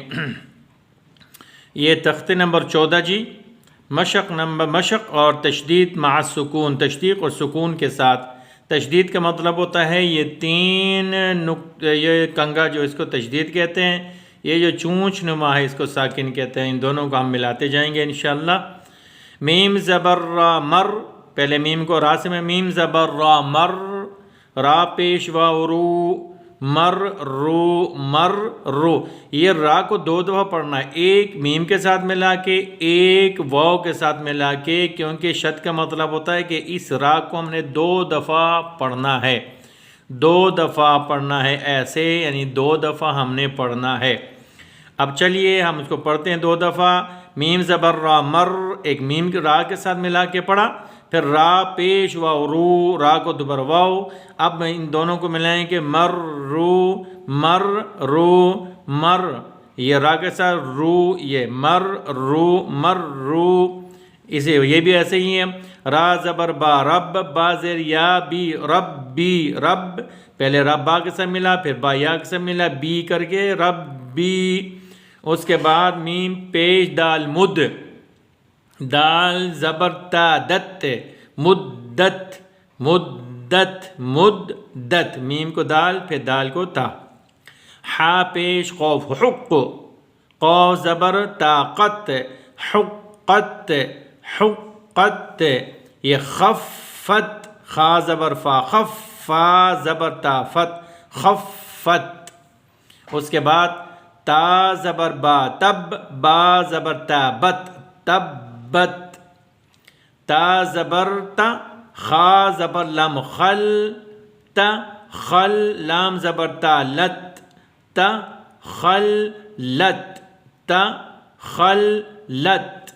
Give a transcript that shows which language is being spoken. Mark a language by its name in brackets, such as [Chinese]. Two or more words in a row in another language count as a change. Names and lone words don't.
[Urdu] یہ تختے نمبر 14 جی، مشق اور تشدید مع سکون، تشدید اور سکون کے ساتھ۔ تشدید کا مطلب ہوتا ہے یہ کنگا جو اس کو تشدید کہتے ہیں، یہ جو چونچ نما ہے اس کو ساکن کہتے ہیں۔ ان دونوں کو ہم ملاتے جائیں گے انشاءاللہ۔ میم زبر را مر، پہلے میم کو را سے میں، میم زبر را مر، را پیش و رو، مر رو مر رو۔ یہ را کو 2 دفعہ پڑھنا ہے، ایک میم کے ساتھ ملا کے، ایک واو کے ساتھ ملا کے، کیونکہ شد کا مطلب ہوتا ہے کہ اس را کو ہم نے 2 دفعہ پڑھنا ہے، 2 دفعہ پڑھنا ہے ایسے، یعنی 2 دفعہ ہم نے پڑھنا ہے۔ اب چلیے ہم اس کو پڑھتے ہیں 2 دفعہ۔ میم زبر را مر، ایک میم را کے ساتھ ملا کے پڑھا، پھر را پیش و رو، را کو دوبارہ واو۔ اب ان دونوں کو ملائیں کہ مر رو مر رو مر، یہ را کے ساتھ رو، یہ مر رو مر رو، اسے یہ بھی ایسے ہی ہے۔ را زبر با رب، با زیر یا بی رب بی رب، پہلے رب با کے ساتھ ملا، پھر با یا کے ساتھ ملا، بی کر کے رب بی۔ اس کے بعد میم پیش دال مد، دال زبر تا دت، مدت مدت مدت، میم کو دال پھر دال کو تا۔ حا پیش قوف حق، قوف زبر طاقت، حقت حقت، یہ خفت، خا زبر فا خف، فا زبر تا فت، خفت۔ اس کے بعد تا زبر با تب، با زبر تا بت، تبت۔ تا زبر تا، خا زبر لام خل، تا خل، لام زبر تا لت، تا خل لت، تا خل لت۔